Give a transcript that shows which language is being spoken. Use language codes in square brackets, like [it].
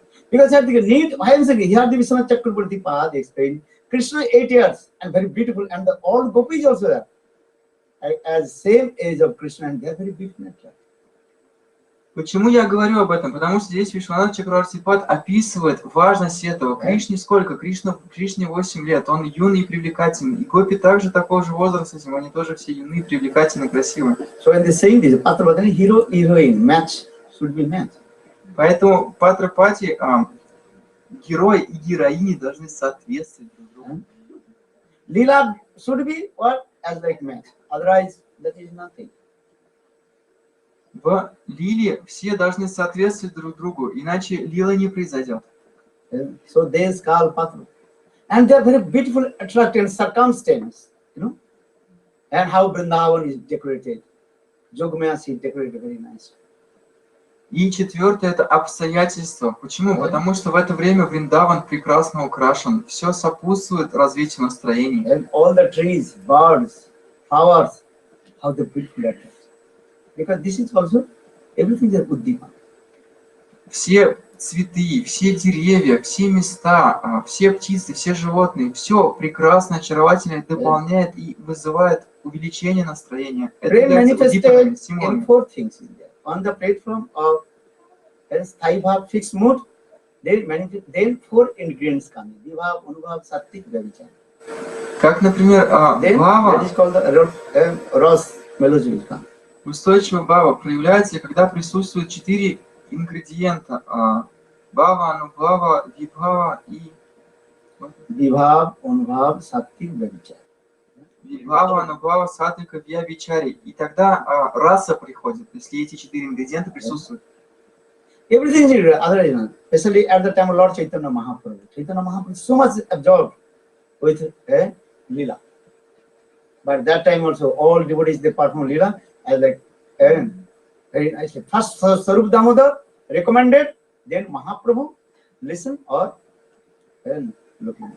[en] Because at the need, I am saying, here the Vishwanath Chakrabarti Pad explained, Krishna 8 years and very beautiful, and the all Gopis also there. As same age of Krishna, and they are very beautiful. [ru] Почему я говорю об этом? Потому что здесь Вишванат Чакравартипад описывает важность этого. Кришне сколько? Кришне 8 лет. Он юный и привлекательный. И Гопи также такого же возраста, они тоже все юные, привлекательные, красивые. [en] So in the same day, Patrapati, hero, heroine, match should be match. [ru] Поэтому Патрапати, герой и героини должны соответствовать друг другу. [en] Leela should be what? As like match. Otherwise, that is nothing. [ru] В лиле все должны соответствовать друг другу, иначе лила не произойдет. [en] So they is called Patra. And they are very beautiful, attractive circumstance, you know. And how Vrindavan is decorated. Jogmayas is decorated very nice. [ru] И четвертое – это обстоятельства. Почему? Потому что в это время Вриндаван прекрасно украшен. Все сопутствует развитию настроений. [en] And all the trees, birds, flowers, how the beautiful are. Because this is also, everything is Uddipa. [ru] Все цветы, все деревья, все места, все птицы, все животные, все прекрасно, очаровательно дополняет и вызывает увеличение настроения. Это является уддипаной, стимулом. [en] On the platform of Sthai Bhav fixed mood, then 4 ingredients come. Vibhav, Anubhav, Sattik, Vyavichan. [ru] Как, например, бхава, [en] that is called the Ras Melody. [ru] Устойчивая бхава проявляется, когда присутствуют 4 ингредиента. Бхава, анубхава, вибхава и... [en] Vibhav, Anubhav, Sattik, Vyavichan. [ru] Вибхава, анубхава, саттвика, вьявичари. И тогда раса приходит, если эти 4 ингредиента присутствуют. [en] Everything is otherwise, especially at the time of Lord Chaitanya Mahaprabhu. Chaitanya Mahaprabhu is so much absorbed with Leela. But that time also, all devotees, they perform Leela as like very nicely. First, Sarup Damodar recommended, then Mahaprabhu listen or looking.